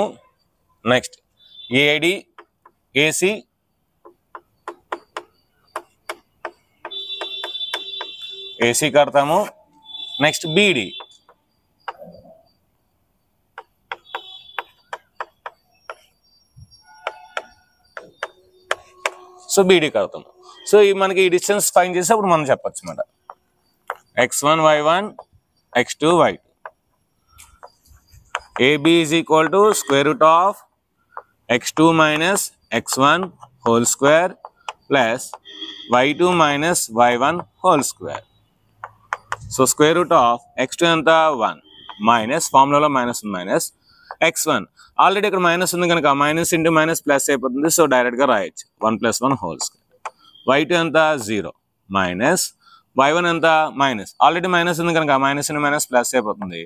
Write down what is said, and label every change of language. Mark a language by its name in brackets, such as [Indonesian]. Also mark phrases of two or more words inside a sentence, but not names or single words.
[English] next AC [Telugu] కడతాము. [English] next BD. so BD [Telugu] కడతాము. సో మనకి ఈ [English] distance find [Telugu] చేసి అప్పుడు మనం చెప్పచ్చు అన్నమాట. [English] x1 y1 x2 y2. AB is equal to square root of x2 minus x1 whole square plus y2 minus y1 whole square. So square root of x2 anta 1 minus, [Telugu] ఫార్ములాలో [English] minus minus, [Telugu] x1 ఆల్రెడీ ఇక్కడ మైనస్ ఉంది కనుక మైనస్ [English] into minus plus [Telugu] అయిపోతుంది. సో డైరెక్ట్గా రాయొచ్చు 1 + 1 [English] whole square. [Telugu] y2 అంతా 0 మైనస్, y1 అంతా మైనస్, ఆల్రెడీ మైనస్ ఉంది కనుక మైనస్ [English] into minus plus [Telugu] అయిపోతుంది.